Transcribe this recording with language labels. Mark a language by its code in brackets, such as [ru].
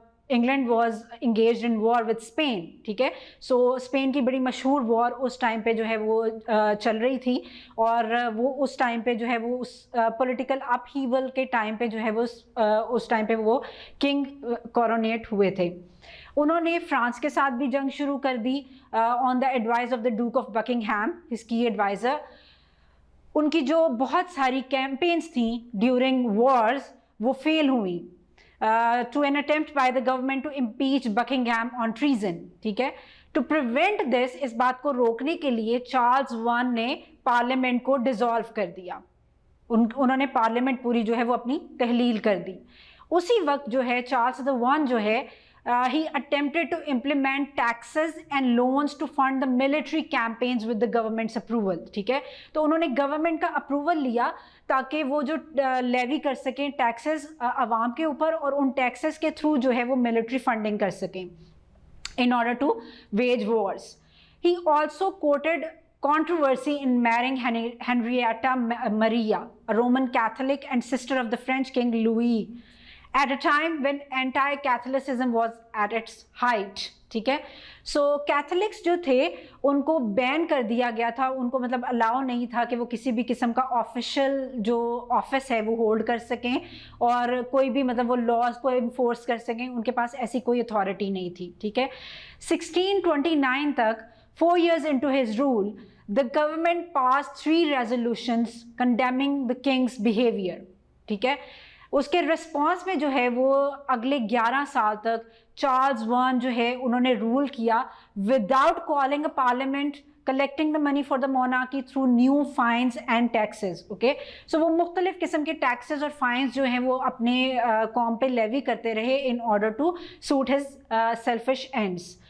[en] England was engaged in war with Spain, [ur] ٹھیک ہے۔ سو Spain کی بڑی مشہور وار اس ٹائم پہ جو ہے وہ چل رہی تھی، اور وہ اس ٹائم پہ جو ہے وہ اس پولیٹیکل اپ ہیول کے ٹائم پہ جو ہے وہ اس ٹائم پہ وہ کنگ کورونیٹ ہوئے تھے۔ انہوں نے فرانس کے ساتھ بھی جنگ شروع کر دی [en] On the advice of the duke of Buckingham, his کی adviser. [ur] ان کی جو بہت ساری کیمپینز تھیں ڈیورنگ وارز وہ فیل ہوئی [en] to an attempt by the government to impeach Buckingham on treason. [ur] ٹھیک ہے, [en] to prevent this, [ur] اس بات کو روکنے کے لیے چارلز ون نے پارلیمنٹ کو ڈیزالو کر دیا. انہوں نے پارلیمنٹ پوری جو ہے وہ اپنی تحلیل کر دی. اسی وقت جو ہے چارلز [en] the [ur] ون جو ہے [en] he attempted to implement taxes and loans to fund the military campaigns with the government's approval. [ur] ٹھیک ہے, تو انہوں نے گورنمنٹ کا اپروول لیا تاکہ وہ جو لیوی کر سکیں ٹیکسز عوام کے اوپر, اور ان ٹیکسز کے تھرو جو ہے وہ ملٹری فنڈنگ کر سکیں [en] in order to wage wars. He also quoted controversy in marrying Henrietta Maria, a Roman Catholic and sister of the French King Louis, at a time when anti-Catholicism was at its height. [ur] ٹھیک ہے, سو Catholics جو تھے ان کو بین کر دیا گیا تھا, ان کو مطلب الاؤ نہیں تھا کہ وہ کسی بھی قسم کا آفیشیل جو آفس ہے وہ ہولڈ کر سکیں, اور کوئی بھی مطلب وہ لاز کو انفورس کر سکیں, ان کے پاس ایسی کوئی اتھارٹی نہیں تھی. ٹھیک ہے, 1629 تک [en] 4 years into his rule, the government passed 3 resolutions condemning the king's behavior. [ur] ٹھیک ہے, اس کے رسپانس میں جو ہے وہ اگلے 11 سال تک چارلز ون جو ہے انہوں نے رول کیا [en] Without calling a parliament, collecting the money for the monarchy through new fines and taxes. [ur] okay, so وہ مختلف قسم کے taxes اور fines جو ہیں وہ اپنے قوم پہ لیوی کرتے رہے [en] in order to suit his selfish ends.